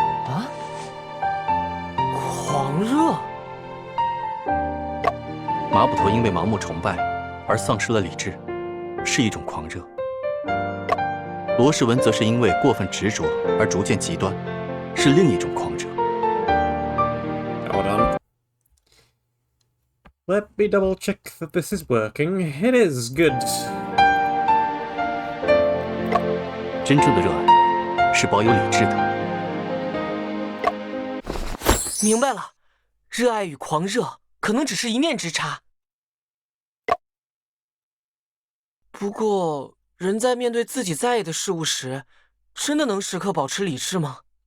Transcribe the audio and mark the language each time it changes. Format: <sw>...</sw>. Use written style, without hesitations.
<zh>啊？狂热？马捕头因为盲目崇拜而丧失了理智，是一种狂热；罗世文则是因为过分执着而逐渐极端，是另一种狂热。</zh> <en>Hold on. Let me double check that this is working. It is good.</en> <zh>真正的热爱是保有理智的。明白了，热爱与狂热可能只是一念之差。不过，人在面对自己在意的事物时，真的能时刻保持理智吗？</zh>